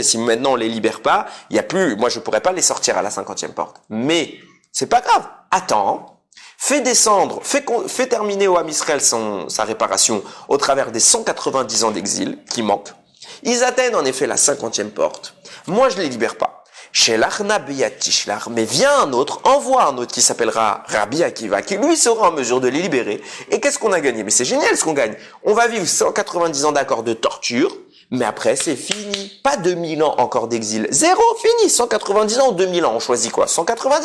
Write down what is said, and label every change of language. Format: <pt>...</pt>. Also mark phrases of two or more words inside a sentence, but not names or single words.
<fr>Si maintenant on les libère pas, il y a plus, moi je pourrais pas les sortir à la 50e porte. Mais, c'est pas grave. Attends. Fais descendre, fais terminer au</fr> <he>עם ישראל</he> <fr>sa réparation au travers des 190 ans d'exil qui manquent. Ils atteignent en effet la 50e porte. Moi, je les libère pas.</fr> <he>שלח נא ביד תשלח,</he> <fr>mais vient un autre, envoie un autre qui s'appellera Rabbi Akiva, qui lui sera en mesure de les libérer. Et qu'est-ce qu'on a gagné? Mais c'est génial ce qu'on gagne. On va vivre 190 ans d'accord de torture, mais après c'est fini. Pas 2000 ans encore d'exil. Zéro, fini. 190 ans ou 2000 ans. On choisit quoi? 190.</fr>